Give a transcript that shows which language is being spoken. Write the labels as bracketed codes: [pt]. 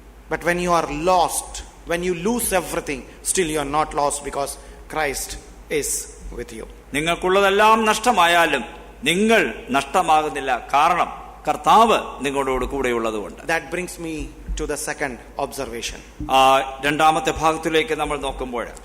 [en] But when you are lost, when you lose everything, still you are not lost, because Christ is with you. [ml] നിങ്ങൾക്കുള്ളതെല്ലാം നഷ്ടമായാലും നിങ്ങൾ നഷ്ടമാകുന്നില്ല, കാരണം കർത്താവ് നിങ്ങളോട് കൂടെയുള്ളതുകൊണ്ട്. [en] That brings me to the second observation. [ml] രണ്ടാമത്തെ ഭാഗത്തിലേക്ക് നമ്മൾ നോക്കുമ്പോൾ,